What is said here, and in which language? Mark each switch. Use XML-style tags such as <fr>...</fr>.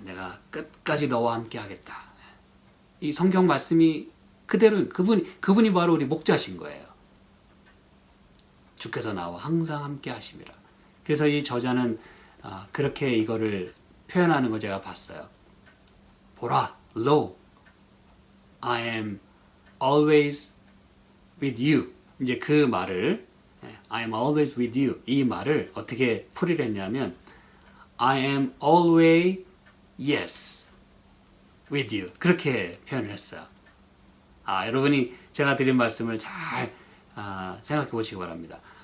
<ko>내가 끝까지 너와 함께 하겠다. 이 성경 말씀이 그대로 그분이 바로 우리 목자신 거예요. 주께서 나와 항상 함께 하심이라. 그래서 이 저자는 그렇게 이거를 표현하는 거 제가 봤어요.</ko> <en>보라, lo, I am always with you.</en> <ko>이제 그 말을</ko> <en>I am always with you</en> <ko>이 말을 어떻게 풀이를 했냐면</ko> <en>I am always yes with you</en> <ko>그렇게 표현을 했어요. 여러분이 제가 드린 말씀을 잘 생각해 보시기 바랍니다.</ko>